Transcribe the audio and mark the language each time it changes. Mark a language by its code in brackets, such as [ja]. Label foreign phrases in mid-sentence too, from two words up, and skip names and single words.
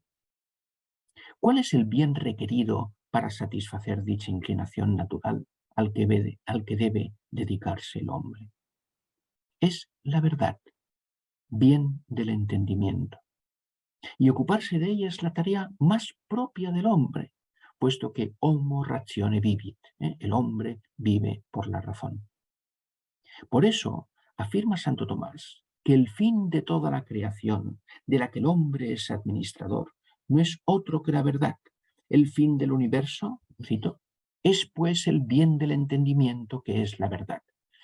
[es] ¿Cuál es el bien requerido para satisfacer dicha inclinación natural al que debe dedicarse el hombre? Es la verdad, bien del entendimiento. Y ocuparse de ella es la tarea más propia del hombre, puesto que [la] homo ratione vivit, [es] el hombre vive por la razón. Por eso afirma Santo Tomás que el fin de toda la creación, de la que el hombre es administrador, no es otro que la verdad. El fin del universo, cito, es pues el bien del entendimiento, que es la verdad.